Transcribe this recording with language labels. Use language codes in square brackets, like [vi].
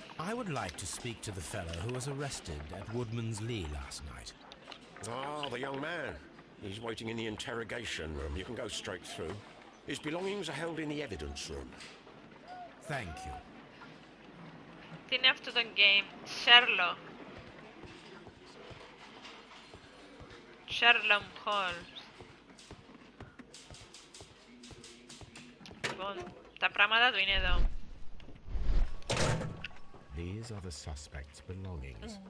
[en] I would like to speak to the fellow who was arrested at Woodman's Lee last night. Ah, the young man. He's waiting in the interrogation room. You can go straight through. His belongings are held in the evidence room. Thank you. [el] Τι είναι αυτό το game? Sherlock. Sherlock Holmes. Λοιπόν, τα πράγματα του είναι εδώ. [en] These are the suspect's belongings.